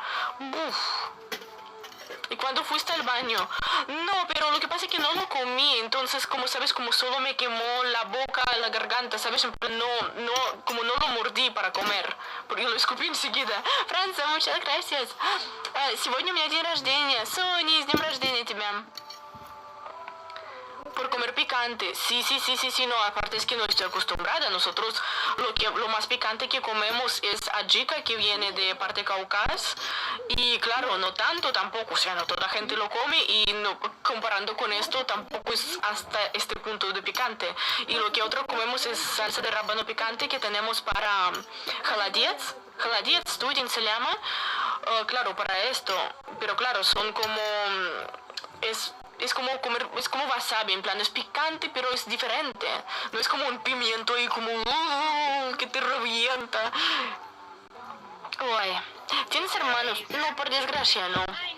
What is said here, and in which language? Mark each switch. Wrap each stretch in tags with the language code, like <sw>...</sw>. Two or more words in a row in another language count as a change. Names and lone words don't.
<es>Uf. ¿Y cuando fuiste al baño? No, pero lo que pasa es que no lo comí, entonces, como sabes, como solo me quemó la boca, la garganta, ¿sabes? Como no lo mordí para comer, porque lo escupí enseguida. Франция, muchas gracias.</es> <ru>Сегодня у меня день рождения. Соня, с днем рождения тебя.</ru> <es>Por comer picante. Sí, no, aparte es que no estoy acostumbrada. Nosotros lo más picante que comemos es ajica, que viene de parte de Cáucaso. Y claro, no tanto tampoco, o sea, no toda la gente lo come y no, comparando con esto tampoco es hasta este punto de picante. Y lo que otro comemos es salsa de rábano picante que tenemos para холодец.</es> <ru>Холодец, студень</ru> <es>se llama. Claro, para esto. Pero claro, son como... Es como comer, es como wasabi, en plan es picante pero es diferente. No es como un pimiento ahí como que te revienta. Uy. ¿Tienes hermanos? No, por desgracia, no.</es>